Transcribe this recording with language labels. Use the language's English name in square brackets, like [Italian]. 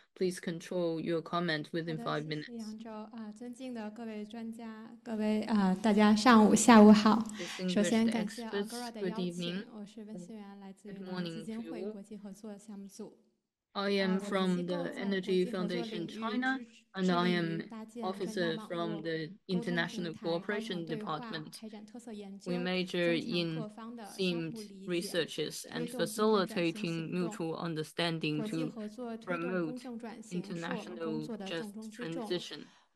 [English] Please control your comment within 5 minutes. [Chinese] 尊敬的各位专家，各位大家上午、下午好。首先感谢 Agora 的邀请，我是温馨源，来自于基金会国际合作项目组。 [English] I am from the Energy Foundation China, and I am officer from the International Cooperation Department. We major in themed researches and facilitating mutual understanding to promote international just transition.